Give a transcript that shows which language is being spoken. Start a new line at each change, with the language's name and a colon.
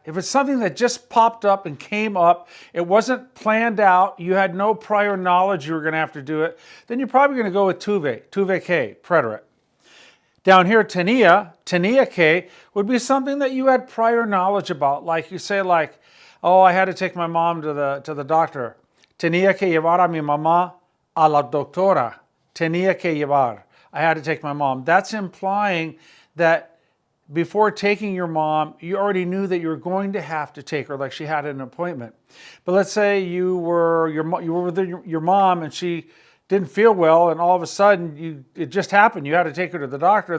English: If it's something that just popped up and came up, it wasn't planned out, you had no prior knowledge you were going to have to do it, then you're probably going to go with
Spanish: tuve que,
English: preterite. Down here,
Spanish: tenía que
English: would be something that you had prior knowledge about. Like you say like, oh, I had to take my mom to the doctor.
Spanish: Tenía que llevar a mi mamá a la doctora. Tenía que llevar.
English: I had to take my mom. That's implying that before taking your mom, you already knew that you were going to have to take her, like she had an appointment. But let's say you were with your mom and she didn't feel well, and all of a sudden it just happened. You had to take her to the doctor.